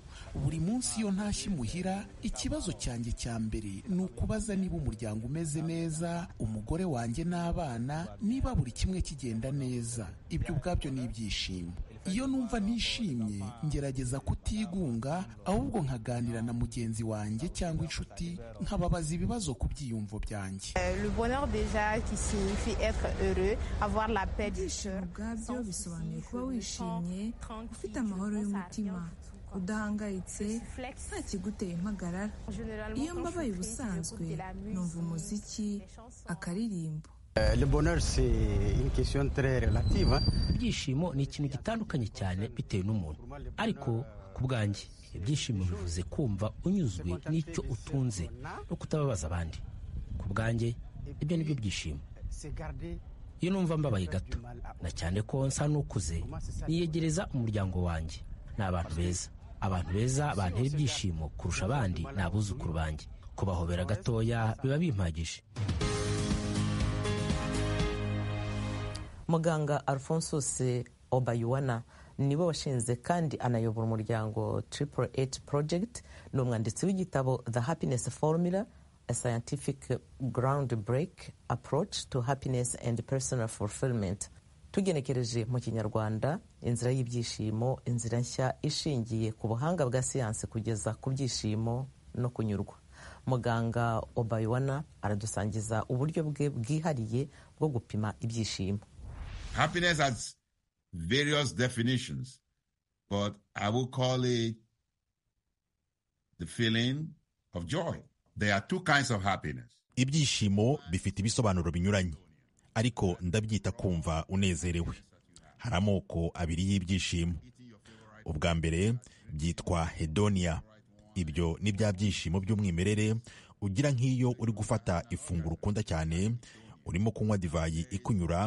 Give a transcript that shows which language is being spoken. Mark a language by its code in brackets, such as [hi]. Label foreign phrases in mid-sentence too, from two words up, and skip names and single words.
[rw] Buri munsi iyo ntashye imuhira, ikibazo cyanjye cya mbere ni ukubaza niba umuryango umeze neza, umugore wanjye n'abana, niba buri kimwe kigenda neza. Ibyo ubwabyo ni ibyishimo. Iyo numva ntishimye ngerageza kutigunga, ahubwo nkaganira na mugenzi wanjye cyangwa inshuti, nkababaza ibibazo ku byiyumvo byanjye. [fr] Le bonheur déjà qui signifie être heureux, avoir la paix du cœur. [rw] Ubwabyo bisobanuye kuba wishimye, ufite amahoro y'umutima, udahangayitse, nta kiguteye impagarara. Iyo mbabaye ubusanzwe numva umuziki, akaririmbo. [fr] Le bonheur c'est une question très relative. [rw] Ibyishimo ni ikintu gitandukanye cyane bitewe n'umuntu, ariko ku bwanjye ibyishimo bivuze kumva unyuzwe n'icyo utunze no kutababaza abandi. Ku bwanjye ibyo nibyo byishimo. Iyo numva mbabaye gato, na cyane ko nsa n'ukuze, niyegereza umuryango wanjye. Ni abantu beza. Abantu beza bantera ibyishimo kurusha abandi ni abuzukuru banjye. Kubahobera gatoya biba bimpagije. Muganga Alphonsus Obayuwana niwe washinze kandi anayobora umuryango 888 Project. Ni umwanditsi w'igitabo The Happiness Formula, a scientific groundbreak approach to happiness and personal fulfillment. Tugenekereje mu Kinyarwanda, inzira y'ibyishimo, inzira nshya ishingiye ku buhanga bwa siyansi kugeza ku byishimo no kunyurwa. Muganga Obayuwana aradusangiza uburyo bwe bwihariye bwo gupima ibyishimo. [en] Happiness has various definitions, but I will call it the feeling of joy. There are two kinds of happiness. [rw] Ibyishimo bifite ibisobanuro binyuranye, ariko ndabyita kumva unezerewe. Hari amoko abiri y'ibyishimo. Ubwa mbere byitwa hedonia. Ibyo ni bya byishimo by'umwimerere ugira nk'iyo uri gufata ifunguro ukunda cyane, urimo kunywa divayi ikunyura.